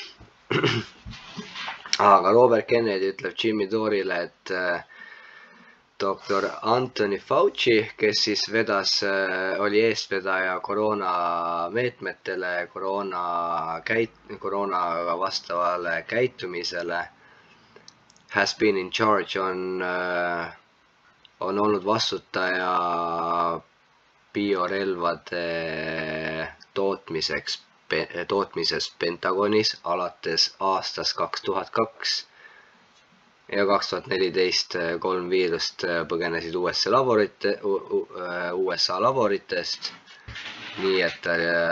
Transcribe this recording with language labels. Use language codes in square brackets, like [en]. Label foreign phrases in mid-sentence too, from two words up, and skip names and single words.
[et] aga Robert Kennedy ütleb Jimmy Dorile, et doktor Anthony Fauci, kes siis oli eestvedaja koroonameetmetele, koroonaga vastavale käitumisele, [en] has been in charge, [et] on olnud vastutaja biorelvade tootmises Pentagonis alates aastast 2002 ja 2014 3 viirust põgenesid USA laboritest, nii et ta